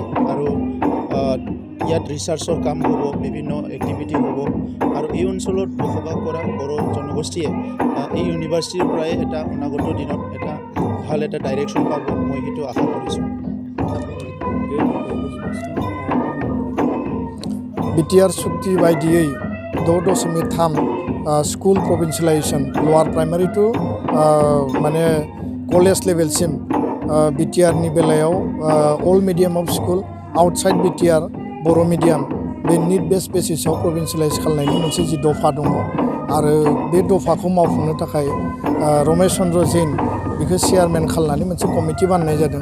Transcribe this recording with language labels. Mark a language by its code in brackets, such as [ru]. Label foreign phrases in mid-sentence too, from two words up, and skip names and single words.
[as] আৰু ইয়াত ৰিচাৰ্চৰ কাম হ'ব, বিভিন্ন এক্টিভিটি হ'ব আৰু এই অঞ্চলত বসবাস কৰা বড়ো জনগোষ্ঠীয়ে এই ইউনিভাৰ্চিটিৰ পৰাই এটা অনাগত দিনত এটা ভাল এটা ডাইৰেকশ্যন পাব, মই সেইটো আশা কৰিছোঁ। [brx] BTR চুক্তি बायदियै 6.3 [en] school provincialisation lower primary to [brx] माने [en] college level [brx] BTRनि बेलायाव [en] all medium of school outside [brx] BTR बर' मिडियाम बे [en] need base basis [brx] प्रभिन्सियलाइज खालामनायनि मोनसे जि दफा दङ आरो बे दफाखौ मावफुंनो थाखाय रमेश चन्द्र जैन बेखौ चेयारमेन खालामनानै मोनसे कमिटि बानायनाय जादों।